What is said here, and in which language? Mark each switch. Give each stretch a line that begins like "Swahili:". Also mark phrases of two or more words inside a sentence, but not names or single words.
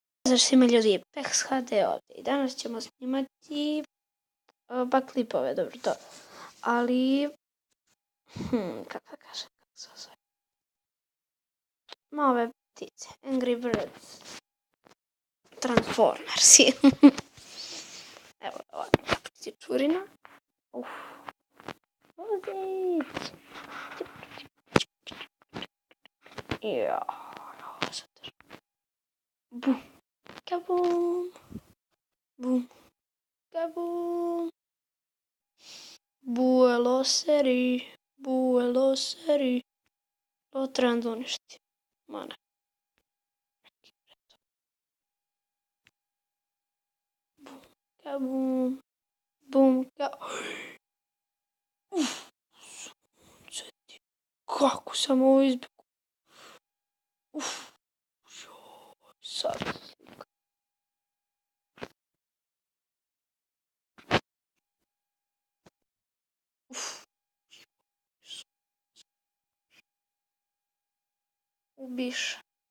Bosnian: Pozdrav svima ljudi, Pex HD ovdje i danas ćemo snimati klipove, dobro to, ali, kako da kažem, kako se zove, ove ptice, Angry Birds, Transformersi, evo ovdje ptici čurina, vozić, bum, kabum, bum, kabum, buelo seri, to trebam da uništi, mana. Bum, kabum, bum, kabum, sunce ti, kako sam ovo izbjegao, sad slika. Ubiš.